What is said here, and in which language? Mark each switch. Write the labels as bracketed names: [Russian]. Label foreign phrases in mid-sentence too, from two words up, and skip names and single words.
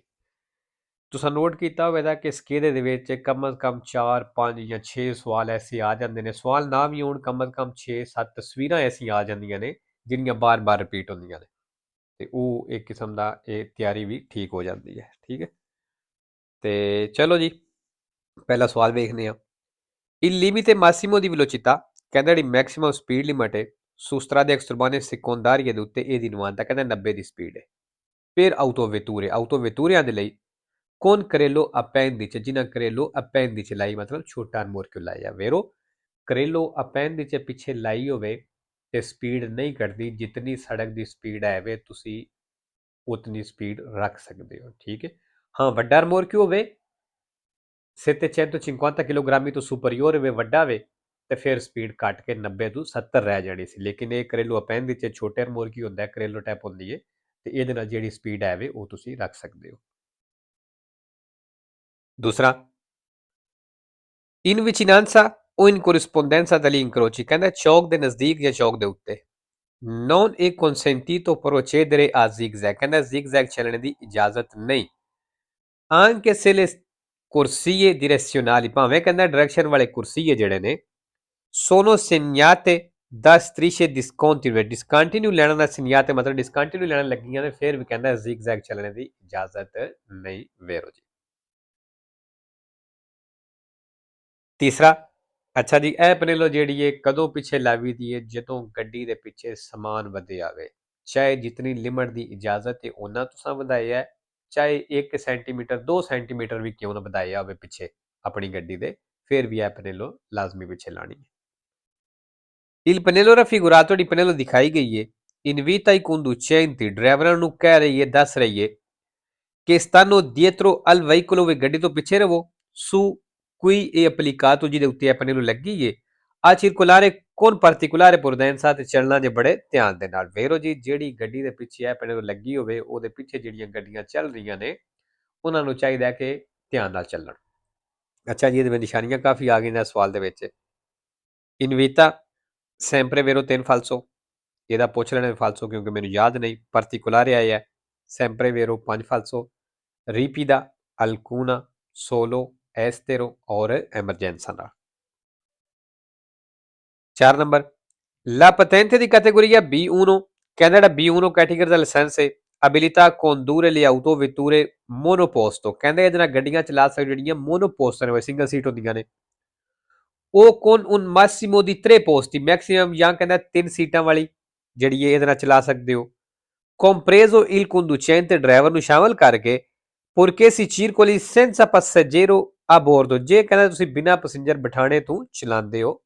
[Punjabi] ਤੁਸੀਂ ਨੋਟ ਕੀਤਾ ਹੋਵੇਗਾ ਕਿ ਸਕੇਦੇ ਦੇ ਵਿੱਚ ਕਮ ਅਜ਼ ਕਮ 4 5 ਜਾਂ 6 ਸਵਾਲ ਐਸੇ ਆ ਜਾਂਦੇ ਨੇ। ਸਵਾਲ ਨਾ ਵੀ ਹੋਣ, ਕਮ ਅਜ਼ ਕਮ 6 7 ਤਸਵੀਰਾਂ ਐਸੀਆਂ ਆ ਜਾਂਦੀਆਂ ਨੇ ਜਿਹੜੀਆਂ ਬਾਰ-ਬਾਰ ਰਿਪੀਟ ਹੁੰਦੀਆਂ ਨੇ। ਤੇ ਉਹ ਇੱਕ ਕਿਸਮ ਦਾ ਇਹ ਤਿਆਰੀ ਵੀ ਠੀਕ ਹੋ ਜਾਂਦੀ ਹੈ। ਠੀਕ ਹੈ, ਤੇ ਚਲੋ ਜੀ ਪਹਿਲਾ ਸਵਾਲ ਵੇਖਦੇ ਹਾਂ। [Italian] Il limite massimo di velocità, [Punjabi] ਕਹਿੰਦਾ ਜਿਹੜੀ [English] maximum speed limit [Punjabi] ਹੈ [Italian] su strade extraurbane secondarie [Punjabi] ਦੇ ਉੱਤੇ ਇਹਦੀ 90 ਕਹਿੰਦਾ 90 ਦੀ ਸਪੀਡ ਹੈ। ਫਿਰ ਆਟੋਵੇਟੂਰਿਆਂ ਦੇ ਲਈ [Italian] con Carello appendice, [Punjabi] जिन्हें [Italian] Carello appendice [Punjabi] ਲਾਈ ਮਤਲਬ ਛੋਟਾ ਮੋਰਕਿਊ ਲਾਇਆ ਵੇਰੋ [Italian] Carello appendice [Punjabi] ਪਿੱਛੇ ਲਾਈ ਹੋਵੇ ਤੇ ਸਪੀਡ ਨਹੀਂ ਘਟਦੀ। [Hindi] जितनी सड़क की स्पीड है वे तुसी उतनी स्पीड रख सकते हो। ठीक है, [Punjabi] ਹਾਂ ਵੱਡਾ ਮੋਰਕਿਊ ਹੋਵੇ 750 ਕਿਲੋਗ੍ਰਾਮੀ ਤੋ ਸੁਪਰੀਓਰ ਹੋਵੇ ਵੱਡਾ ਵੇ ਤੇ ਫਿਰ ਸਪੀਡ ਘਟ ਕੇ 90 ਤੋਂ 70 ਰਹਿ ਜਾਣੀ ਸੀ। ਲੇਕਿਨ ਇਹ ਘਰੇਲੂ ਅਪੈਂਡਿਜ ਚ ਛੋਟੇ ਮੋਰਕੀ ਹੁੰਦਾ, ਘਰੇਲੂ ਟੈਪ ਹੁੰਦੀ ਹੈ ਤੇ ਇਹਦੇ ਨਾਲ ਜਿਹੜੀ ਸਪੀਡ ਹੈ ਵੇ ਉਹ ਤੁਸੀਂ ਰੱਖ ਸਕਦੇ ਹੋ। [Italian] दूसरा in vicinanza o in corrispondenza degli incroci, [Punjabi] ਕਹਿੰਦਾ ਚੌਕ ਦੇ ਨਜ਼ਦੀਕ ਜਾਂ ਚੌਕ ਦੇ ਉੱਤੇ [Italian] non è consentito procedere a zigzag, [Punjabi] ਕਹਿੰਦਾ zigzag ਚੱਲਣ ਦੀ ਇਜਾਜ਼ਤ ਨਹੀਂ। [Italian] anche se le corsie direzionali, [Punjabi] ਭਾਵੇਂ ਕਹਿੰਦਾ ਡਾਇਰੈਕਸ਼ਨ ਵਾਲੇ ਕੁਰਸੀਏ ਜਿਹੜੇ ਨੇ [Italian] sono segnate da strisce discontinue, [Punjabi] discontinue ਲੈਣਾ ਦਾ segnate ਮਤਲਬ discontinue ਲੈਣ ਲੱਗੀਆਂ ਨੇ, ਫਿਰ ਵੀ ਕਹਿੰਦਾ zigzag ਚੱਲਣ ਦੀ ਇਜਾਜ਼ਤ ਨਹੀਂ ਵੇਰੋ ਜੀ। ਤੀਸਰਾ ਅੱਛਾ ਜੀ, ਇਹ ਪਨੇਲੋ ਜਿਹੜੀ ਹੈ ਕਦੋਂ ਪਿੱਛੇ ਲਾਵੀ ਦੀ ਹੈ? ਜਦੋਂ ਗੱਡੀ ਦੇ ਪਿੱਛੇ ਸਮਾਨ ਵਧੇ ਆਵੇ। ਚਾਹੇ ਜਿਤਨੀ ਲਿਮਟ ਦੀ ਇਜਾਜ਼ਤ ਹੈ ਉਹਨਾਂ ਤੁਸੀਂ ਵਧਾਇਆ, ਚਾਹੇ 1 ਸੈਂਟੀਮੀਟਰ 2 ਸੈਂਟੀਮੀਟਰ ਵੀ ਕਿਉਂ ਨਾ ਵਧਾਇਆ ਹੋਵੇ ਪਿੱਛੇ ਆਪਣੀ ਗੱਡੀ ਦੇ, ਫਿਰ ਵੀ ਇਹ ਪਨੇਲੋ ਲਾਜ਼ਮੀ ਪਿੱਛੇ ਲਾਣੀ ਹੈ। [Italian] Il pannello raffigurato di pannello [Punjabi] ਦਿਖਾਈ ਗਈ ਹੈ [Italian] invita i conducenti, [Punjabi] ਡਰਾਈਵਰਾਂ ਨੂੰ ਕਹਿ ਰਹੀ ਹੈ, ਦੱਸ ਰਹੀ ਹੈ [Italian] che stanno dietro al veicolo, [Punjabi] ਵੇ ਗੱਡੀ ਤੋਂ ਪਿੱਛੇ ਰਹੋ। [Italian] su cui è applicato, [Punjabi] ਜਿਹਦੇ ਉੱਤੇ ਇਹ ਪਨੇਲੋ ਲੱਗੀ ਹੈ [Italian] a circolare con particolare prudenza, [Punjabi] ਤੇ ਚੱਲਣਾ ਜੇ ਬੜੇ ਧਿਆਨ ਦੇ ਨਾਲ। ਵੇਰੋ ਜੀ ਜਿਹੜੀ ਗੱਡੀ ਦੇ ਪਿੱਛੇ ਇਹ ਪਨੇਲੋ ਲੱਗੀ ਹੋਵੇ ਉਹਦੇ ਪਿੱਛੇ ਜਿਹੜੀਆਂ ਗੱਡੀਆਂ ਚੱਲ ਰਹੀਆਂ ਨੇ ਉਹਨਾਂ ਨੂੰ ਚਾਹੀਦਾ ਕਿ ਧਿਆਨ ਨਾਲ ਚੱਲਣ। ਅੱਛਾ ਜੀ, ਇਹਦੇ ਵਿੱਚ ਨਿਸ਼ਾਨੀਆਂ ਕਾਫੀ ਆ ਗਈਆਂ ਸਵਾਲ ਦੇ ਵਿੱਚ। ਇਨਵੀਤਾ [Italian] sempre vero 3 falso, [Punjabi] ਇਹਦਾ ਪੁੱਛ ਲੈਣਾ ਫਾਲਸੋ ਕਿਉਂਕਿ ਮੈਨੂੰ ਯਾਦ ਨਹੀਂ। [Italian] particolare ਆਇਆ sempre vero 5 falso, ripida alcuna, solo, estero और emergenza ਨਾਲ। 4 ਨੰਬਰ la patente di categoria B1, [Punjabi] ਕਹਿੰਦਾ ਜਿਹੜਾ B1 ਕੈਟੇਗਰੀ ਦਾ ਲਾਇਸੈਂਸ ਹੈ [Italian] abilità a condurre le autovetture monoposto, [Punjabi] ਕਹਿੰਦੇ ਇਹਦੇ ਨਾਲ ਗੱਡੀਆਂ ਚਲਾ ਸਕਦੇ ਜਿਹੜੀਆਂ ਮੋਨੋਪੋਸਟ ਨੇ, ਸਿੰਗਲ ਸੀਟ ਹੁੰਦੀਆਂ ਨੇ। [Italian] ਉਹ con un massimo di 3 posti, [Punjabi] ਮੈਕਸਿਮਮ ਜਾਂ ਕਹਿੰਦਾ 3 ਸੀਟਾਂ ਵਾਲੀ ਜਿਹੜੀ ਇਹਦੇ ਨਾਲ ਚਲਾ ਸਕਦੇ ਹੋ। [Italian] compreso il conducente, [Punjabi] ਡਰਾਈਵਰ ਨੂੰ ਸ਼ਾਮਲ ਕਰਕੇ [Italian] purché si circoli senza passeggero a bordo, [Punjabi] ਜੇ ਕਹਿੰਦਾ ਤੁਸੀਂ ਬਿਨਾਂ ਪੈਸੇਂਜਰ ਬਿਠਾਣੇ ਤੋਂ ਚਲਾਉਂਦੇ ਹੋ।